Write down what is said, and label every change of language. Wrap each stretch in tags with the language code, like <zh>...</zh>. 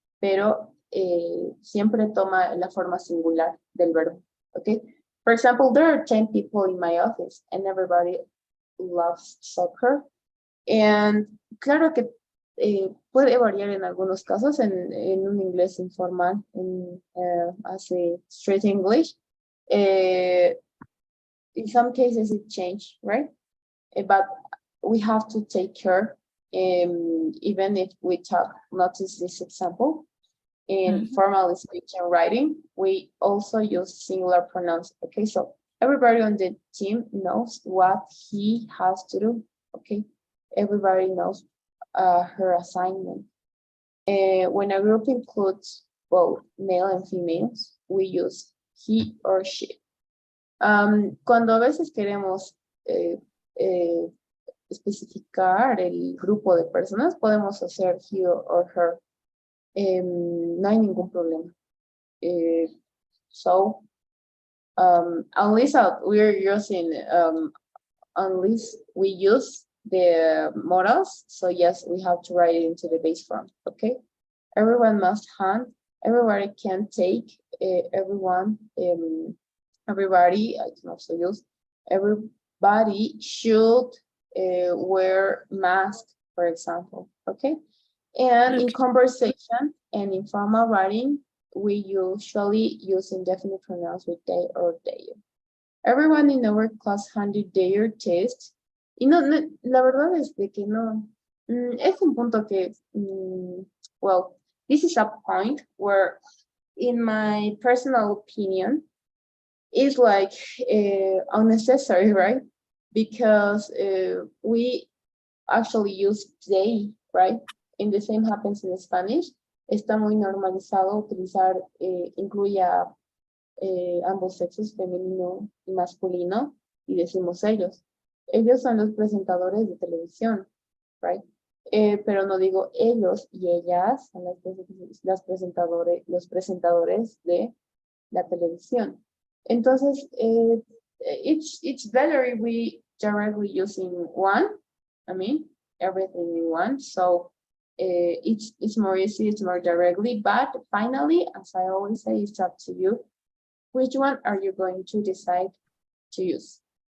<es>Pero siempre toma la forma singular del verbo, ¿ok?</es> <en>For example, there are 10 people in my office and everybody loves soccer.</en> <es>And claro que puede variar en algunos casos en un inglés informal, en así</es> <en>straight English. In some cases it changes, right? But we have to take care, even if we talk, notice this example, in formal speech and writing, we also use singular pronouns. Okay, so everybody on the team knows what he has to do, okay? Everybody knows her assignment. When a group includes both male and females, we use he or she.</en> <es>Cuando a veces queremos especificar el grupo de personas, podemos hacer</es> <en>he or her.</en> <es>No hay ningún problema.</es> <en>So, unless we're using, unless we use the modals, so yes, we have to write it into the base form, okay? Everyone must hand, everybody can take, everyone, everybody, I can also use, everybody should wear mask, for example, okay? And in conversation and in formal writing, we usually use indefinite pronouns with they or they. Everyone in our class handed their test.</en> <es>Y no, la verdad es de que no, es un punto que,</es> <en>well, this is a point where, in my personal opinion, is like unnecessary, right? Because we actually use they, right? And the same happens in Spanish.</en> <es>Está muy normalizado utilizar, incluye a ambos sexos, femenino y masculino, y decimos ellos. Ellos son los presentadores de televisión, right? Pero no digo ellos y ellas son los presentadores de la televisión. Entonces,</es> <en>it's better if we directly using one, I mean, everything in one. So it's more easy, it's more directly, but finally, as I always say, it's up to you. Which one are you going to decide to use?</en>